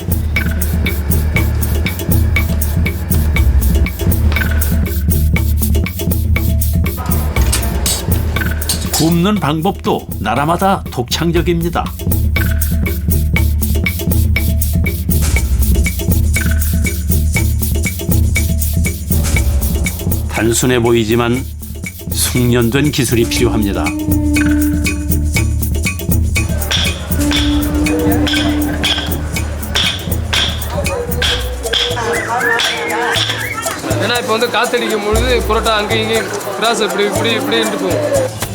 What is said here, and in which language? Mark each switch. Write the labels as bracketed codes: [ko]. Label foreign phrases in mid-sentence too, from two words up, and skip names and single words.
[ko] 굽는 방법도 나라마다 독창적입니다. 단순해 보이지만 숙련된 기술이 필요합니다. [ta] ஏன்னா இப்போ வந்து காத்தடிக்கும் பொழுது புரோட்டா அங்கேயும் இங்கேயும் கிராஸ் இப்படி இப்படி இப்படின்ட்டு போகும்.